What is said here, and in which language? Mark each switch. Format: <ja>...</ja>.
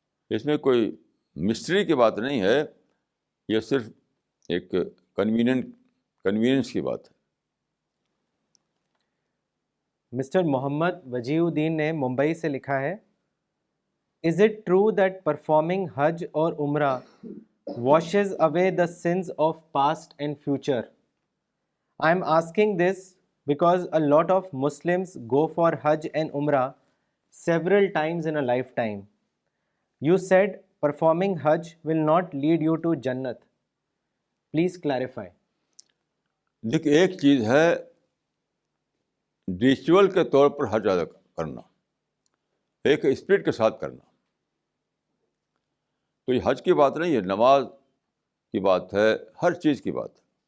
<ur>اس میں کوئی مسٹری کی بات نہیں ہے، یہ صرف ایک کنوینئنس کی بات ہے. مسٹر محمد وجیہ الدین نے ممبئی سے لکھا ہے،</ur> <en>Is it true that performing حج اور عمرہ washes away the sins of past and future? I am asking this because a lot of Muslims go for Hajj and Umrah several times in a lifetime. You said performing Hajj will not lead you to Jannat. Please clarify.</en> <ur>دیکھیے، ایک چیز ہے ritual کے طور پر حج ادا کرنا، ایک spirit کے ساتھ کرنا. تو یہ حج کی بات نہیں ہے، نماز کی بات ہے، ہر چیز کی بات ہے.</ur>